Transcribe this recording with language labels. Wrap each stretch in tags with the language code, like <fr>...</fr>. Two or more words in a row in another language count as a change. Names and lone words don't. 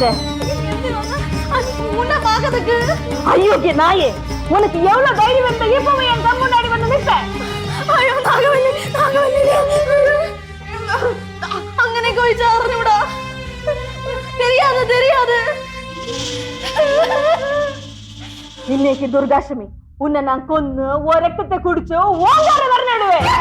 <ta>உன்னை பார்க்கறதுக்கு. ஐயோ நாயே, உனக்கு எவ்வளவு தைரியம் இருந்தா இப்பவே என் கண் முன்னாடி வந்து நிற்ப? ஐயோ நாகவல்லி, நாகவல்லி,</ta> <ml>അങ്ങനെ ചോദിച്ചാ അറിഞ്ഞൂടാ.</ml> <ta>தெரியாது தெரியாது. இன்னைக்கு துர்காஷ்டமி, உன்னை நான் கொன்னு ஒரு ரத்தத்தை குடிச்சு ஓங்கார வரநடுவேன்.</ta>